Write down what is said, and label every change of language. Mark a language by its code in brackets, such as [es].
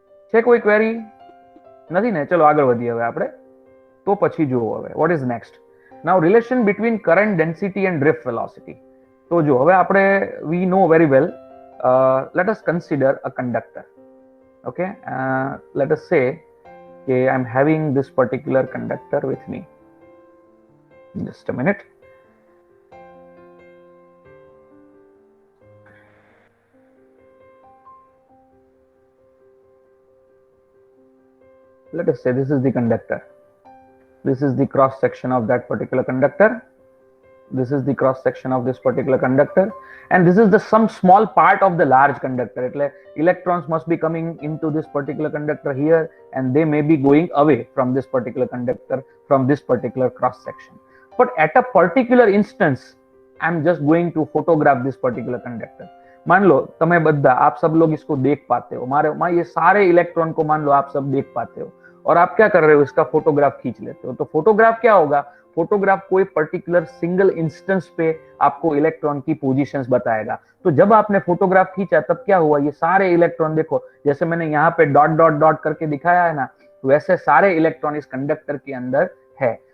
[gu] છે કોઈ ક્વેરી? નથી ને? ચલો આગળ વધીએ હવે આપણે. તો પછી જુઓ હવે [en] What is next. Now relation between current density and drift velocity. [gu] તો જો હવે આપણે [en] We know very well, let us consider a conductor. Okay, let us say okay, I'm having this particular conductor with me. Just a minute. Let us say this is the conductor. This is the cross section of that particular conductor. This is the cross section of this particular conductor, and this is the some small part of the large conductor. એટલે electrons must be coming into this particular conductor here, and they may be going away from this particular conductor, from this particular cross section. But at a particular instance, I'm just going to photograph this particular conductor. [hi] मान लो तुम्हें बद्दा आप सब लोग इसको देख पाते हो, मारे ये सारे इलेक्ट्रॉन को मान लो आप सब देख पाते हो, और आप क्या कर रहे हो, इसका फोटोग्राफ खींच लेते हो. तो फोटोग्राफ क्या होगा, फोटोग्राफ कोई पर्टिकुलर सिंगल इंस्टेंस पे आपको इलेक्ट्रॉन की पोजीशंस बताएगा. तो जब आपने फोटोग्राफ खींचा तब क्या हुआ, ये सारे इलेक्ट्रॉन देखो, जैसे मैंने यहाँ पे डॉट डॉट डॉट करके दिखाया है ना, वैसे सारे इलेक्ट्रॉन इस कंडक्टर के अंदर है.